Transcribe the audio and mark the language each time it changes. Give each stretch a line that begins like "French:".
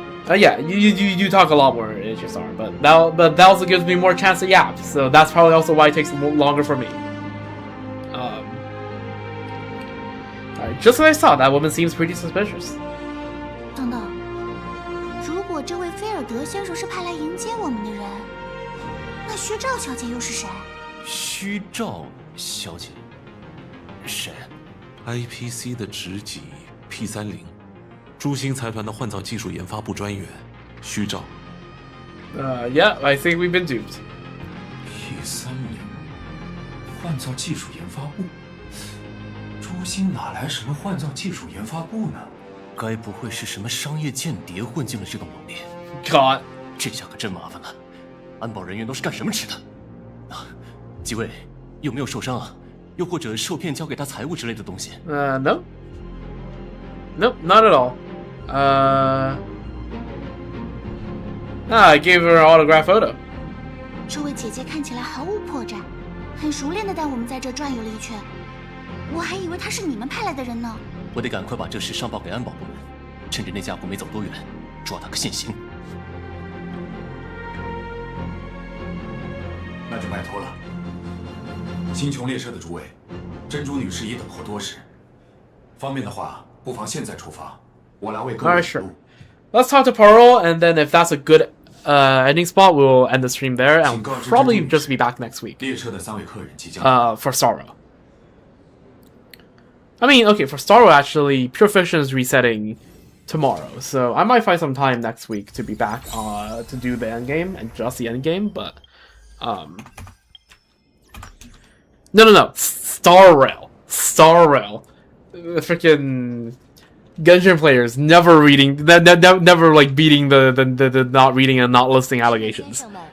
English: Yeah, you talk a lot more in HSR, but that also gives me more chance to yap, so that's probably also why it takes longer for me. Alright, just as I saw, that woman seems pretty suspicious.
Chinese: 等等，如果这位菲尔德先生是派来迎接我们的人，那虚照小姐又是谁？虚照小姐，谁？IPC 的职级 P30，诸星财团的换造技术研发部专员虚照。
English: Yeah, I think we've been duped.
Chinese: P30，换造技术研发部。诸星哪来什么换造技术研发部呢？该不会是什么商业间谍混进了这个网里
English: ？God，
Chinese: 这下可真麻烦了。安保人员都是干什么吃的？啊，几位有没有受伤啊？又或者受骗交给他财物之类的东西
English: ？No, not at all. I gave her an autograph photo.
Chinese: 这位姐姐看起来毫无破绽，很熟练的带我们在这转悠了一圈。我还以为她是你们派来的人呢。我得赶快把这事上报给安保部门，趁着那家伙没走多远，抓他个现行。那就拜托了。星穹列车的诸位，珍珠女士已等候多时，方便的话，不妨现在出发，我来为各位指路。
English: Let's talk to Pearl, and then if that's a good ending spot, we'll end the stream there, and we'll probably just be back next week.
Chinese: 列车的3位客人即将。
English: For Starro. I mean, okay, for Starro actually, Pure Fiction is resetting tomorrow, so I might find some time next week to be back to do the end game and just the end game, but no, Star Rail, freaking Genshin players never never like beating the not reading and not listing allegations.